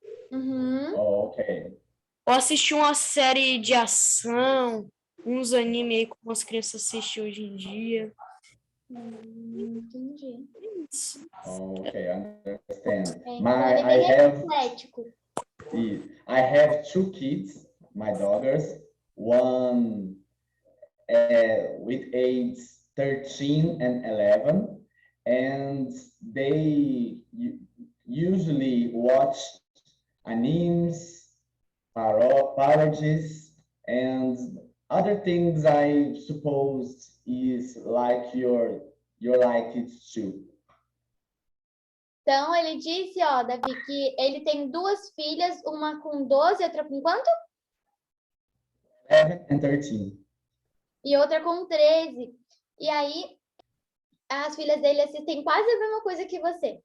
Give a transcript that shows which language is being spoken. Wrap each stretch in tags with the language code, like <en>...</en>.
<en>Uhum. Oh, okay.</en> <pt>Ou assistir uma série de ação, uns anime aí como as crianças assistem hoje em dia. Entendi.</pt> <en>Okay, I understand.</en> <pt>Então ele é bem eclético.</pt> <en>I have two kids, my daughters, one with age 13 and 11, and they usually watch animes, parodies, and other things I suppose is like you like it too.</en> <pt>Então ele disse, ó, Davi, que ele tem duas filhas, uma com 12 e outra com quanto?</pt> <en>11 and 13.</en> <pt>E outra com 13. E aí as filhas dele assistem quase a mesma coisa que você.</pt>